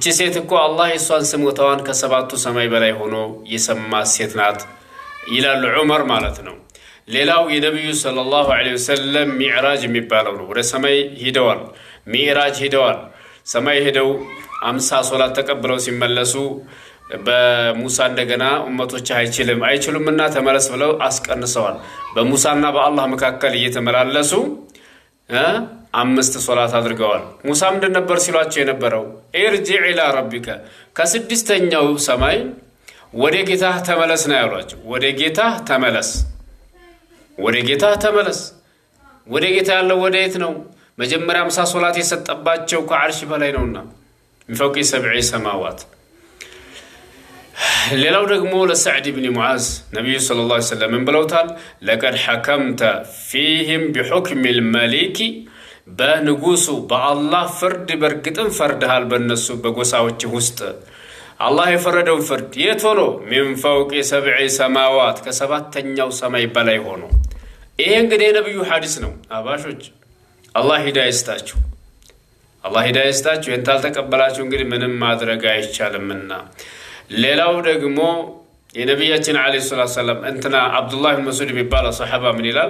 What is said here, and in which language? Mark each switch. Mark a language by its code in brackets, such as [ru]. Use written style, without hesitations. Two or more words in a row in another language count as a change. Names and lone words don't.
[am] ሴት እኮ አላህ የሷን ስሞታዋን ከሰባቱ ሰማይ በላይ ሆኖ የሰማ ሴት ናት ይላል ዑመር ማለት ነው። ሌላው የነብዩ [ar] صلى الله عليه وسلم [am] ሚዕራጅ የሚባለው ነው። ወደ ሰማይ ሄደዋል፣ ሚዕራጅ ሄደዋል። ሰማይ ሄደው 50 ሶላት ተቀብለው ሲመለሱ በሙሳ እንደገና ኡመቶች አይችሉምና ተመለስ ብለው አስቀንሰዋል። በሙሳና በአላህ መካከል እየተመላለሱ 5 ሶላት አድርገዋል። ሙሳ ምንድን ነበር ሲሏቸው የነበረው? [ar] ارجع إلى ربك [am] ከስድስተኛው ሰማይ ወደ ጌታህ ተመለስ ነው ያሏቸው። ወደ ጌታህ ተመለስ፣ ወደ ጌታህ ተመለስ። ወደ ጌታ ያለው ወደ የት ነው? መጀመሪያ 50 ሶላት የሰጠባቸው ከዓርሽ በላይ ነውና [ar] من فوق 7 سماوات። [am] ሌላው ደግሞ ለሰዕድ ብን ሙዓዝ ነብዩ [ar] صلى الله عليه [am] ወሰለም ብለውታል፣ [ar] لقد حكمت فيهم بحكم الملك [am] በንጉሱ በአላህ ፍርድ በርግጥም ፈርደሃል በእነሱ በጎሳዎች ውስጥ አላህ የፈረደውን ፍርድ የት ሆኖ [ar] من فوق 7 سماوات [am] ከሰባተኛው ሰማይ በላይ ሆኖ። ይሄ እንግዲህ የነብዩ ሐዲስ ነው። አባሾች አላህ ሂዳያ ይስጣችሁ፣ አላህ ሂዳያ ይስጣችሁ። እንታል ተቀበላችሁ እንግዲህ ምንም ማድረግ አይቻልምና። ሌላው ደግሞ የነብያችን [ar] عليه الصلاة السلام [am] እንትና አብዱላህ ብን መስዑድ የሚባለው ሱሐባ ምን ይላል?